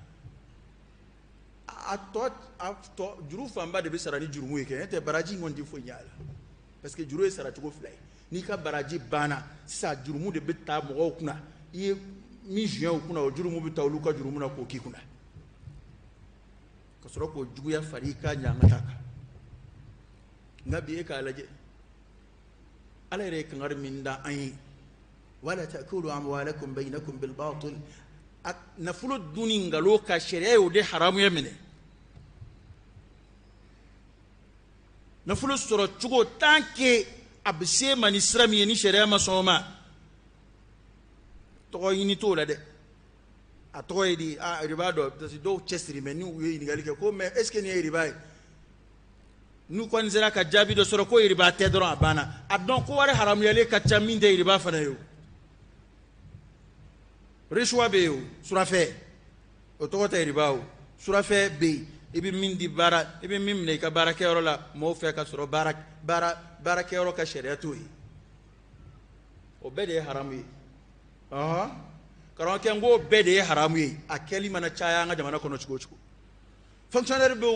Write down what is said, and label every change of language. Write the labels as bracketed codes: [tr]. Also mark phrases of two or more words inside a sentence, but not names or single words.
[bm] a tɔ juru fanba de bɛ sara ni jurumu ye kɛ n'o tɛ baraji in kɔni tɛ foyi ɲɛ a la parce que juru ye sara cogo fila ye n'i ka baraji banna sisan jurumu de bɛ taa mɔgɔw kunna i ye min zuɲɛ u kunna o jurumu bɛ taa olu ka jurumu na k'o k'i kunna ka sɔrɔ k'o juguya fari i ka ɲanga ta kan nka bi e k'a lajɛ ala yɛrɛ ye kangari min da an ye [ar] ولا تأكلوا أموالكم بينكم بالباطل [bm] nafolo dunni ngalon ka sariya y'o de haramuya minɛ nafolo sɔrɔ cogo [fr] tant que [bm] a bɛ se ma ni sira min ye ni sariya ma sɔn o ma tɔgɔ ɲini t'o la dɛ a tɔgɔ ye di riba dɔ [fr] parce que [bm] dɔw cɛsiri mɛ n'u ye ɲininkali kɛ ko [fr] mais est ce que [bm] nin ye riba ye n'u kɔni sera ka jaabi dɔ sɔrɔ ko riba tɛ dɔrɔn a banna a dɔn ko wari haramuyalen ka ca min tɛ riba fana ye o risuwa bɛ yen o surafɛ o tɔgɔ tɛ riba o surafɛ bɛ yen i bɛ min di baara i bɛ min minɛ i ka baarakɛyɔrɔ la mɔgɔw fɛ ka sɔrɔ baarakɛyɔrɔ ka sariya t'o ye o bɛɛ de ye haramu ye karamɔgɔkɛ n ko bɛɛ de ye haramu ye a kɛli mana caya an ka jamana kɔnɔ cogo o cogo fonctionnaire bɛ